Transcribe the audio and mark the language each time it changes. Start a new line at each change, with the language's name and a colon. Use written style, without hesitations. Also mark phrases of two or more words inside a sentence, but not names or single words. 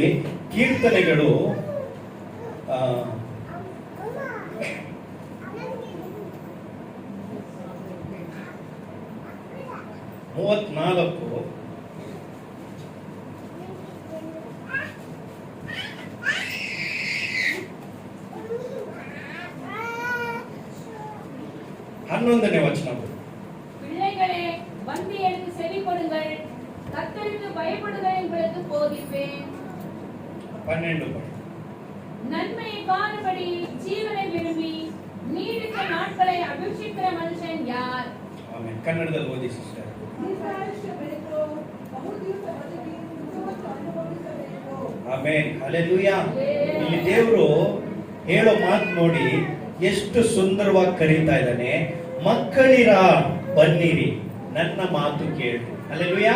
Kannada: ಕೀರ್ತನೆಗಳು 34 11ನೇ ವಚನ.
Tamil: பிள்ளைகளே வந்து எனக்கு செவி கொடுங்கள், கர்த்தருக்கு பயப்படுங்கள் உங்களுக்கு போதிப்பேன். 12 நன்மையை காணும்படி ஜீவனை விரும்பி நீடித்த நாட்களை அபேட்சிக்கிற மனுஷன் யார்?
Kannada: ಆಮೆನ್. ಕನ್ನಡದಲ್ಲಿ ಓದಿ ಸಿಸ್ಟರ್. ಆಮೆನ್. ಹಲ್ಲೆಲೂಯಾ. ಇಲ್ಲಿ ದೇವರು ಹೇಳೋ ಮಾತು ನೋಡಿ ಎಷ್ಟು ಸುಂದರವಾಗಿ ಕರೀತಾ ಇದ್ದಾನೆ. ಮಕ್ಕಳಿರ ಬನ್ನಿರಿ, ನನ್ನ ಮಾತು ಕೇಳಿ. ಹಲ್ಲೆಲೂಯಾ.